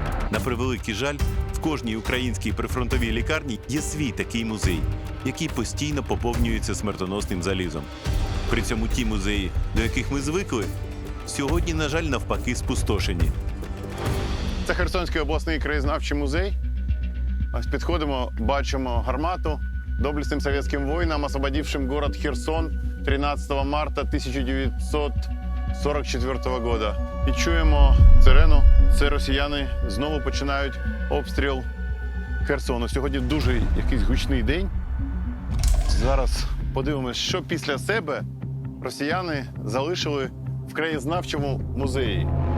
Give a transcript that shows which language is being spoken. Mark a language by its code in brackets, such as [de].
[uk] На превеликий жаль, в кожній українській прифронтовій лікарні є свій такий музей, який постійно поповнюється смертоносним залізом. При цьому ті музеї, до яких ми звикли, сьогодні, на жаль, навпаки, спустошені. Це Херсонський обласний краєзнавчий музей. Ось підходимо, бачимо гармату [ru] доблестным советским воинам, освободившим город Херсон 13 марта 1944 года. [uk] І чуємо сирену. Це росіяни знову починають обстріл Херсону. Сьогодні дуже якийсь гучний день. Зараз подивимось, що після себе росіяни залишили в краєзнавчому музеї.